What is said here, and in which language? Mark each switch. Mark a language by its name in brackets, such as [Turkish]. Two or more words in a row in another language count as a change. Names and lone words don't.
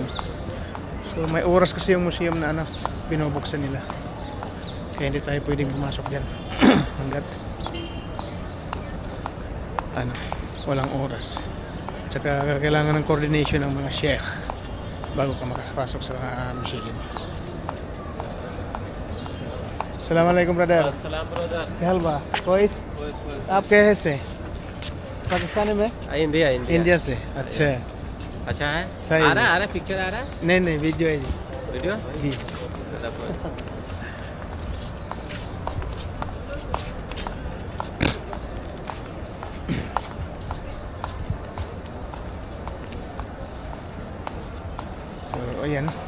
[Filipino] So may oras kasi yung museum na ano, binubuksan nila, kaya hindi tayo pwedeng pumasok dyan hanggat ano, walang oras. Tsaka kailangan ng coordination ng mga sheikh bago ka makapasok sa museum. [Arabic] Assalamualaikum brother. [Hindi] अस्सलाम ब्रदर। क्या हाल बा? कोइस? आप कैसे से? पाकिस्तानी में? इंडिया इंडिया इंडिया से। अच्छा। अच्छा है। सही आ है। रहा है पिक्चर आ रहा है नहीं नहीं वीडियो है जी। वीडियो [Filipino] जी। So ayan.